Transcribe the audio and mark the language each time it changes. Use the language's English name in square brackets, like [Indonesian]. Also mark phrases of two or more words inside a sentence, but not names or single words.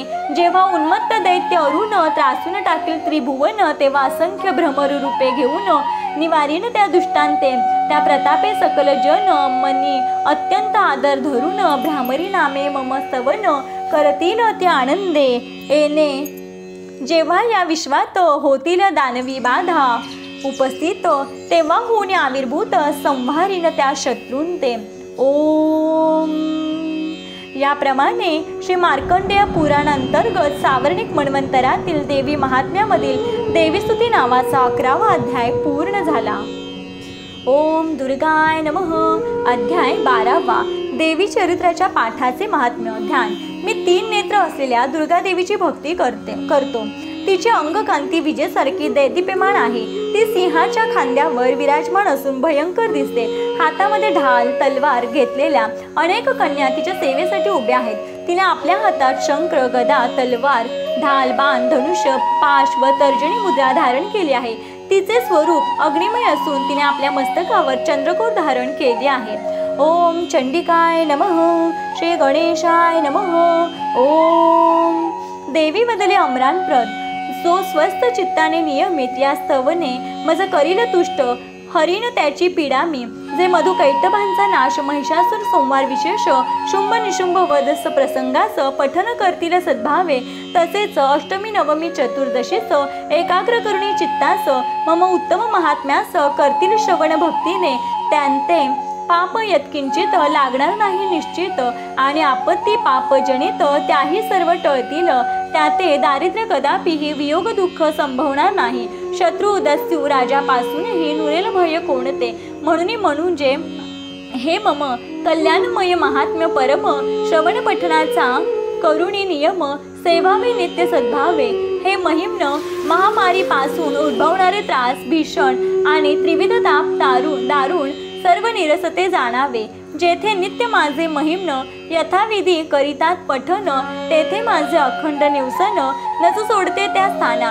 [Marathi] जेव्हा उन्मत्त दैत्य अरुण त्रासून टाकील त्रिभुवन, तेव्हा असंख्य भ्रमर रूपे घेऊन निवारीन त्या दुष्टांते, त्या प्रतापे सकल जन मनी अत्यंत आदर धरून, भ्रामरी नामे मम स्तवन करतील ते आनंदे येणे, जेव्हा या विश्वात होतील दानवी बाधा उपस्थित, तेव्हा होऊन आविर्भूत संहारीन त्या शत्रूंते. ओम. याप्रमाणे श्री मार्कंडेय पुराणांतर्गत सावर्णिक मन्वंतरातील देवी महात्म्यामधील देवीस्तुती नावाचा 11वा अध्याय पूर्ण झाला. [Sanskrit] ओम दुर्गाय नमः. [Marathi] अध्याय 12वा. देवी चरित्राच्या पाठाचे महात्म्य. ध्यान. मी 3 नेत्र असलेल्या दुर्गा देवीची भक्ती करतो. तिचे अंगकांती विजेसारखी दैदिप्यमान आहे. ती सिंहाच्या खांद्यावर विराजमान असून भयंकर दिसते. हातामध्ये ढाल तलवार घेतलेल्या अनेक कन्या तिच्या सेवेसाठी उभ्या आहेत. तिने आपल्या हातात शंख गदा तलवार ढाल बाण धनुष्य पाश व तर्जनी मुद्रा धारण केली आहे. तिचे स्वरूप अग्निमय असून तिने आपल्या मस्तकावर चंद्रकोर धारण केले आहे. [Sanskrit] ओम चंडिकाय नमः. श्री गणेशाय नमः. ओम. [Marathi] देवी बदले अमरानप्रद जो स्वस्थ चित्ताने नियमित या स्तवने मज करील तुष्ट, हरीन त्याची पीडा मी, जे मधु कैटभांचा नाश महिषासूर संवार विशेष शुंभ निशुंभ वधस प्रसंगास पठन करतील सद्भावे, तसेच अष्टमी नवमी चतुर्दशीस एकाग्र करुणी चित्तास मम उत्तम महात्म्यास करतील श्रवण भक्तीने, त्यांते पाप यत्किंचित लागणार नाही निश्चित, आणि आपत्ती पापजनित त्याही सर्व टळतील. त्याते दारिद्र्य कदापिही वियोग दुःख संभवणार नाही. शत्रू दस्यू राजापासूनही नुरेल भय कोणते. म्हणून जे हे मम कल्याणमय महात्म्य परम श्रवण पठणाचा करुणी नियम सेवावे नित्य सद्भावे. हे महिम्न महामारीपासून उद्भवणारे त्रास भीषण आणि त्रिविध ताप दारुण सर्व निरसते जाणावे. जेथे नित्य माझे महिम्न यथाविधी करितात पठन, तेथे माझे अखंड निवसन नच सोडते त्या स्थाना.